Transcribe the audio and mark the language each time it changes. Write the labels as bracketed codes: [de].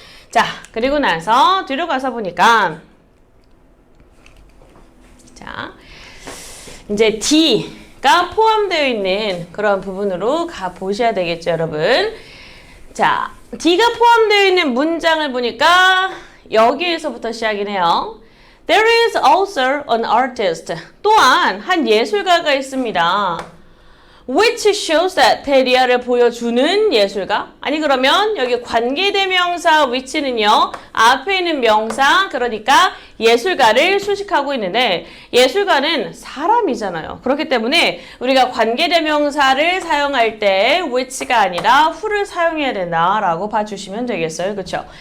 [ko] 자, 그리고 나서 뒤로 가서 보니까 자, 이제 D가 포함되어 있는 그런 부분으로 가 보셔야 되겠죠, 여러분. 자, D가 포함되어 있는 문장을 보니까 여기에서부터 시작이네요. [en] There is also an artist. [ko] 또한 한 예술가가 있습니다. [en] which shows that [ko] 테디아를 보여주는 예술가. 아니 그러면 여기 관계대명사 which는요. 앞에 있는 명사 그러니까 예술가를 수식하고 있는데 예술가는 사람이잖아요. 그렇기 때문에 우리가 관계대명사를 사용할 때 which가 아니라 who를 사용해야 된다라고 봐주시면 되겠어요. 그렇죠?